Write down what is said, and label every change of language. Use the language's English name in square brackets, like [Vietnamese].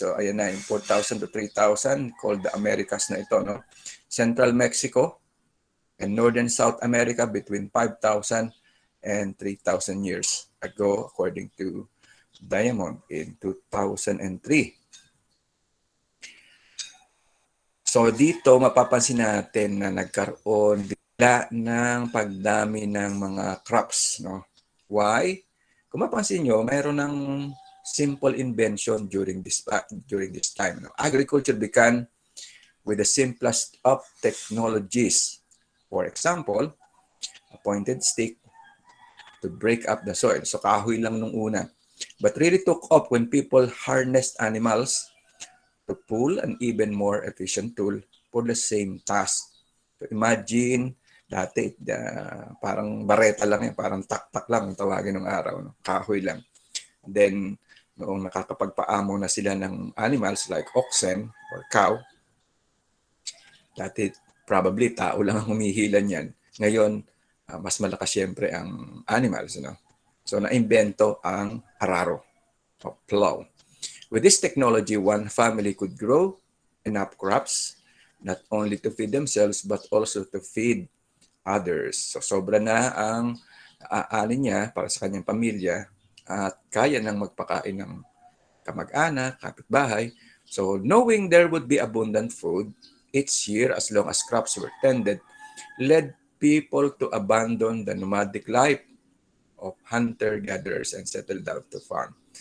[Filipino] So ayan na, [English] 4,000 to 3,000 called the Americas na ito. No? Central Mexico and Northern South America between 5,000 and 3,000 years ago, according to Diamond in 2003. [Filipino] So dito mapapansin natin na nagkaroon bigla ng pagdami ng mga crops. [English] No? Why? [Filipino] Kung mapansin nyo, mayroon ng [English] simple invention during this time. [Filipino] No? [English] Agriculture began with the simplest of technologies. For example, a pointed stick to break up the soil. [Filipino] So kahoy lang nung una. [English] But really took off when people harnessed animals to pull an even more efficient tool for the same task. [Filipino] So imagine, dati parang bareta lang yan, parang tak-tak lang ang tawagin ng araw, no? Kahoy lang. Then, noong nakakapagpaamo na sila ng animals [English] like oxen or cow, [Filipino] dati probably tao lang ang humihilan yan. Ngayon, mas malakas siyempre ang animals. No? So, naimbento ang araro o plow. [English] With this technology, one family could grow enough crops, not only to feed themselves, but also to feed others. [Filipino] So sobra na ang aanin niya para sa kanyang pamilya at kaya nang magpakain ng kamag-anak, kapitbahay. [English] So knowing there would be abundant food each year as long as crops were tended, led people to abandon the nomadic life of hunter-gatherers and settle down to farm.